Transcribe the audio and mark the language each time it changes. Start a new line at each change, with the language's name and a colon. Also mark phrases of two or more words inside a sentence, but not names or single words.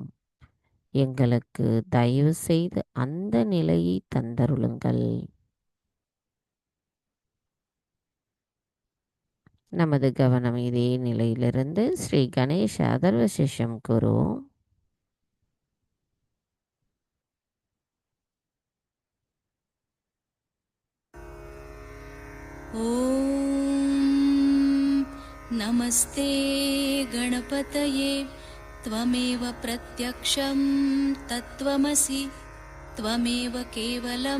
Tamil: எங்களுக்கு தயவு செய்து அந்த நிலையை தந்தருளுங்கள். நமது கவனம் இதே நிலையிலிருந்து ஸ்ரீ கணேஷ அதர்வ சிஷ்யம் கூறுவோம்.
Sanskrit: ॐ नमस्ते गणपतये त्वमेव प्रत्यक्षं तत्त्वमसि त्वमेव केवलं